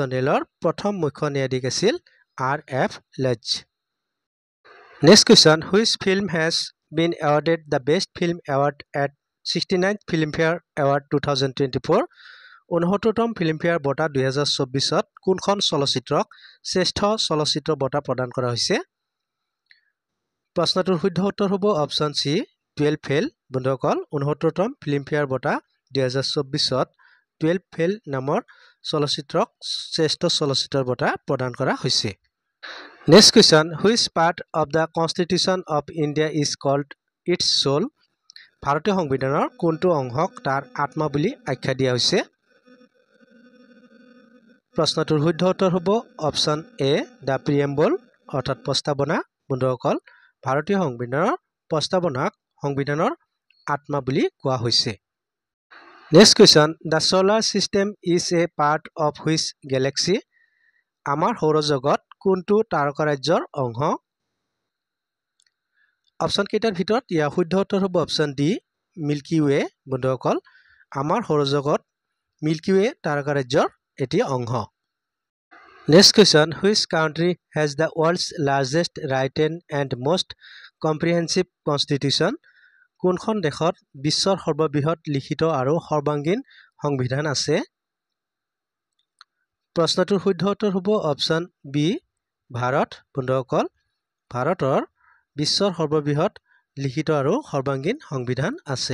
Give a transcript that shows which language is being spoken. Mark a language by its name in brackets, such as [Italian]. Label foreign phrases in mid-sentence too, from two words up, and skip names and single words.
[Assamese] ন্যায়ালয়ৰ প্ৰথম মুখ্য ন্যায়াধীশ আছিল আৰ এফ লেজ [English] Next question, which film has been awarded the Best Film Award at 69th Filmfare Award 2024 [Assamese] 69তম ফিল্মফেয়াৰ বঁটা 2024ত কোনখন চলচ্চিত্ৰক শ্ৰেষ্ঠ চলচ্চিত্ৰ বঁটা প্ৰদান কৰা হৈছে প্ৰশ্নটোৰ শুদ্ধ উত্তৰ হ'ব [English] Option C [Assamese] 12 ফেইল বন্ধুসকল 69তম ফিল্মফেয়াৰ বঁটা 2024ত 12 ফেইল নামৰ চলচ্চিত্ৰক শ্ৰেষ্ঠ চলচ্চিত্ৰৰ বঁটা প্ৰদান কৰা হৈছে [English] Next question, which part of the Constitution of India is called its soul? [Assamese] ভাৰতীয় সংবিধানৰ কোনটো অংশক তাৰ আত্মা বুলি আখ্যা দিয়া হৈছে প্ৰশ্নটোৰ শুদ্ধ উত্তৰ হ'ব [English] Option A the Preamble [Assamese] অৰ্থাৎ প্ৰস্তাৱনা বন্ধুসকল ভাৰতীয় সংবিধানৰ প্ৰস্তাৱনাক সংবিধানৰ আত্মা বুলি কোৱা হৈছে [English] Next question, the solar system is a part of which galaxy? [Assamese] আমাৰ সৌৰজগত কোনটো তাৰকাৰাজ্যৰ অংশ অপচন কেইটাৰ ভিতৰত ইয়াৰ শুদ্ধ উত্তৰ হ'ব [English] Option D Milky Way [Assamese] বন্ধুসকল আমাৰ সৌৰজগত মিল্কি ৱে তাৰকাৰাজ্যৰ এটি অংশ [English] Next question, which country has the world's largest written and most comprehensive constitution? [Assamese] কোনখন দেশত বিশ্বৰ সৰ্ববৃহৎ লিখিত আৰু সৰ্বাংগীন সংবিধান আছে? প্ৰশ্নটোৰ শুদ্ধ উত্তৰ হ'ব [English] Option B [Assamese] ভাৰত। বন্ধুসকল, ভাৰতৰ বিশ্বৰ সৰ্ববৃহৎ লিখিত আৰু সৰ্বাংগীন সংবিধান আছে।